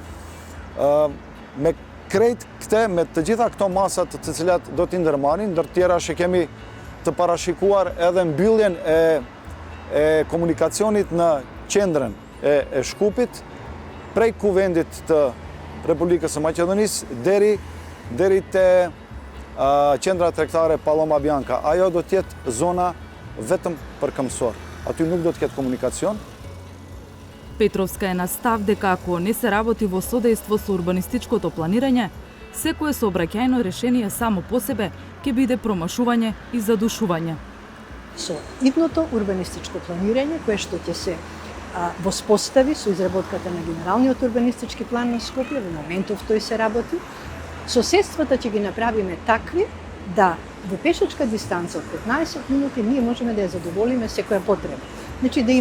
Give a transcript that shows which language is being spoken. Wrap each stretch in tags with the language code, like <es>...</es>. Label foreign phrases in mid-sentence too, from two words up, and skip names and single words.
<sq>Me krejt këte, me të gjitha këto masat të cilat do t'i ndërmarrin, ndër tjera që kemi të parashikuar edhe mbylljen e komunikacionit në qendrën e Shkupit, prej kuvendit të Republikës së Maqedonisë deri te qendra tregtare Paloma Bianca. Ajo do t'jetë zona vetëm për këmbësor. Aty nuk do t'ketë komunikacion.</sq> <mk>Петровска е на став дека ако не се работи во содејство со урбанистичкото планирање, секое сообраќајно решение само по себе ќе биде промашување и задушување. Со идното урбанистичко планирање, кое што ќе се воспостави со изработката на Генералниот урбанистички план на Скопје, во моментов тој се работи, соседствата ќе ги направиме такви да во пешачка дистанца од 15 минути ние можеме да ја задоволиме секоја потреба.</mk>